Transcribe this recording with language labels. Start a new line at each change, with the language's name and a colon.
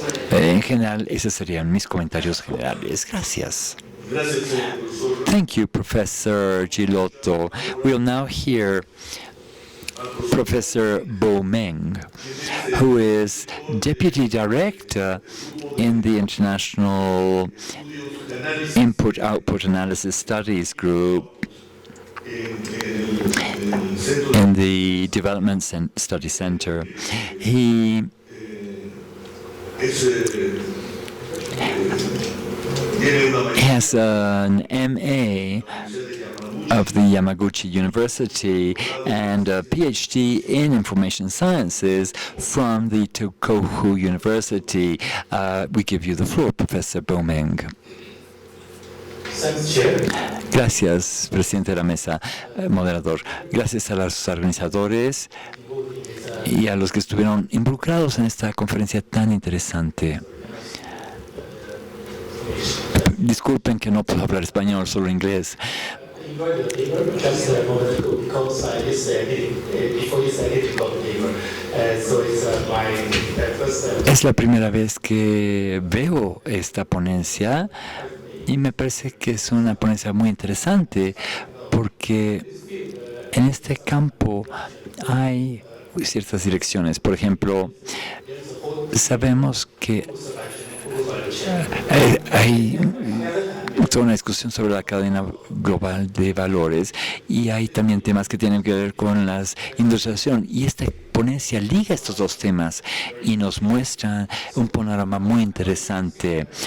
Spanish: En general, esos serían mis comentarios generales. Gracias.
English: Thank you, Professor Guilhoto. We'll now hear Professor Meng, who is Deputy Director in the International Input-Output Analysis Studies Group in the Development Study Center. He has an MA of the Yamaguchi University and a PhD in Information Sciences from the Tohoku University. We give you the floor, Professor Meng.
Spanish: Gracias, presidente de la mesa, moderador. Gracias a los organizadores y a los que estuvieron involucrados en esta conferencia tan interesante. Disculpen que no puedo hablar español, solo inglés.
English: Just a moment ago, because before yesterday, I did got the paper. So it's my first.
Spanish: Es la primera vez que veo esta ponencia y me parece que es una ponencia muy interesante porque en este campo hay ciertas direcciones. Por ejemplo, sabemos que hay toda una discusión sobre la cadena global de valores y hay también temas que tienen que ver con la industrialización, y esta ponencia liga estos dos temas y nos muestra un panorama muy interesante.